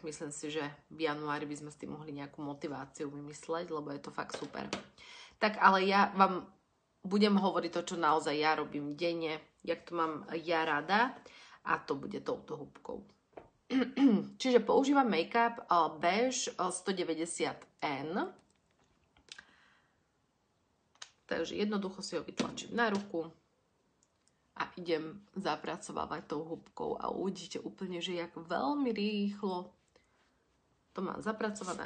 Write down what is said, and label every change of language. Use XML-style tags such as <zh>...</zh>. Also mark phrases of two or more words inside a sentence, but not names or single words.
<sk>Myslím si, že v januári by sme s tým mohli nejakú motiváciu vymysleť, lebo je to fakt super. Tak ale ja vám budem hovoriť to, čo naozaj ja robím denne, jak to mám ja rada. A to bude touto húbkou. Čiže používam make-up Beige 190N. Takže jednoducho si ho vytlačím na ruku a idem zapracovávať tou húbkou a uvidíte úplne, že jak veľmi rýchlo to mám zapracované.</sk>